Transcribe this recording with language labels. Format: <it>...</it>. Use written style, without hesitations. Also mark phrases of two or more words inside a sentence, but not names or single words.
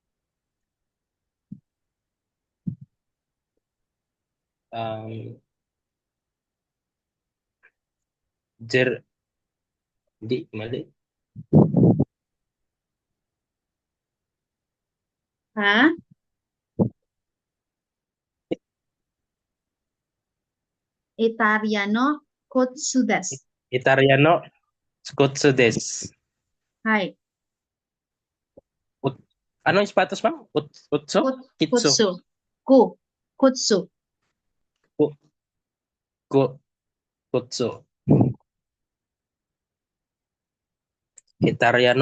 <tl>Di, mali. ha?</tl> <ja>イタリアーノ 靴 です. イタリアーノ。靴 です. Hi.</ja> <tl>Ano yung sapatos, ma'am? Utso? Kitsu?</tl> <ja>靴。靴. Kutsu. Italiano.</ja>